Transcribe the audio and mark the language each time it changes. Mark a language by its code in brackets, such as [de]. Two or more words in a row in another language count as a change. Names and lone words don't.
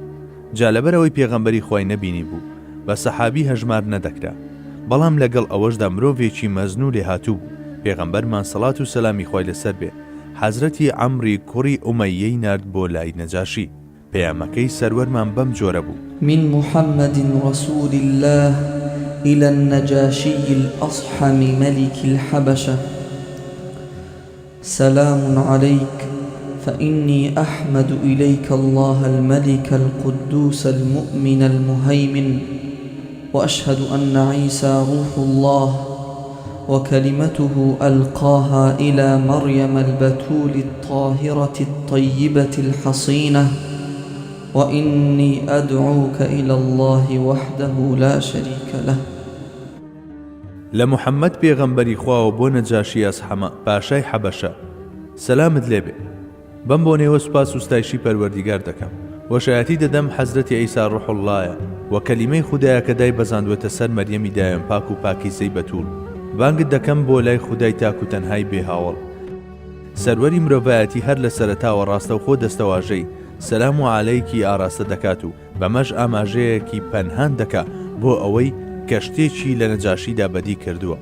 [ckb] جا لەبەرەوەی پێغەمبەری خوای نەبینی بوو بە سەحابی هەژمار نەدەکرا، بەڵام لەگەڵ ئەوەشدا مرۆڤێکی مەزنوو لێهاتوو بوو. پێغەمبەرمان سەڵات و سەلامی خوای لەسەر بێ حەزرەتی عەمری کوڕی ئومەیەی نارد بۆ لای نەجاشی. پەیامەکەی سەروەرمان بەم جۆرە بوو: [ar] من محمد رسول الله إلى النجاشي الأصحم ملك الحبشة سلام عليك فإني أحمد إليك الله الملك القدوس المؤمن المهيمن وأشهد أن عيسى روح الله وكلمته ألقاها إلى مريم البتول الطاهرة الطيبة الحصينة وإني أدعوك إلى الله وحده لا شريك له. [ckb] لمحمد پێغەمبەری خوا و بۆ نەجاشی ئەسحەمە پاشای حەبەشە سەلامت لێبێ. بەم بۆ نێوە سوپاس و ستایشی پەروەردیگار دەکەم. وەشایەتی دەدەم حەزرەتی ئەیسا ڕوح اللهە و کەلیمەی خودایە کە دای بەزاندوێتە سەر مەریەمی دایان پاک و پاکیزەی بەتوول. بانگت دەکەم بۆ لای خودای تاک و تەنهای بێهاوڵ، سەروەری مرۆڤایەتی هەر لە سەرەتاوە ڕاستەوخۆ دەستەواژەی سەلام و عەلەیکی ئاراستە دەکات و بەمەش ئاماژەیەکی پەنهان دەکا بۆ ئەوەی کە شتێکی لە نەجاشیدا بەدی کردووە.